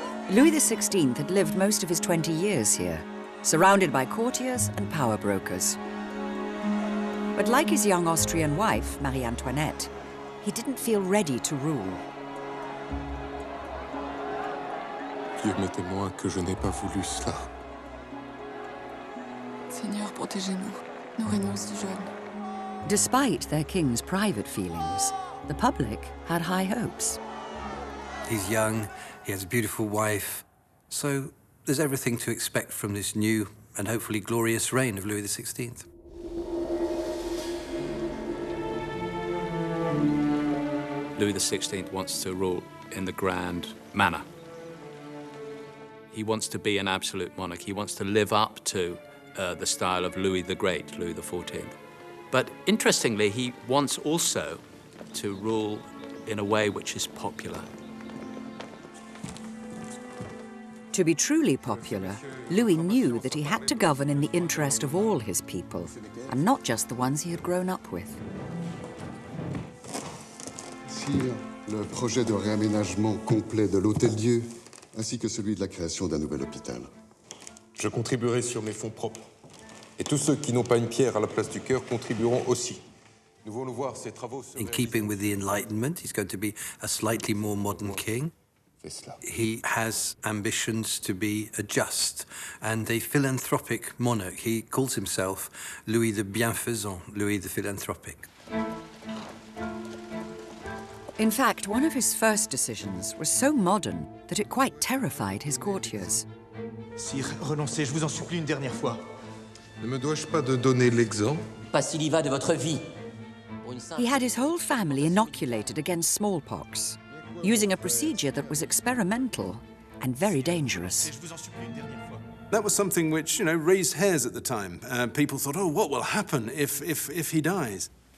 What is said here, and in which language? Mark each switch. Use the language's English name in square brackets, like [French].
[English] Louis XVI had lived most of his 20 years here, surrounded by courtiers and power brokers. But like his young Austrian wife, Marie Antoinette, he didn't feel ready to rule. [French] Dieu m'est témoin que je n'ai pas voulu cela. Seigneur, protégez-nous. Nous régnons si jeunes. [English] Despite their king's private feelings, the public had high hopes. He's young, he has a beautiful wife, so there's everything to expect from this new and hopefully glorious reign of Louis XVI. Louis XVI wants to rule in the grand manner. He wants to be an absolute monarch. He wants to live up to the style of Louis the Great, Louis XIV. But interestingly, he wants also to rule in a way which is popular. To be truly popular, Louis knew that he had to govern in the interest of all his people, and not just the ones he had grown up with. [French] Sire, le projet de réaménagement complet de l'Hôtel-Dieu, ainsi que celui de la création d'un nouvel hôpital. Je contribuerai sur mes fonds propres. Et tous ceux qui n'ont pas une pierre à la place du cœur contribueront aussi. Nous voulons voir ces travaux se [English] In keeping with the Enlightenment, he's going to be a slightly more modern king. He has ambitions to be a just and a philanthropic monarch. He calls himself Louis the Bienfaisant, Louis the Philanthropic. In fact, one of his first decisions was so modern that it quite terrified his courtiers. [French] Sire, renoncez, je vous en supplie une dernière fois. Ne me dois-je pas de donner l'exemple? Pas s'il y va de votre vie. [English] He had his whole family inoculated against smallpox, using a procedure that was experimental and very dangerous. That was something which, raised hairs at the time. People thought, oh, what will happen if he dies?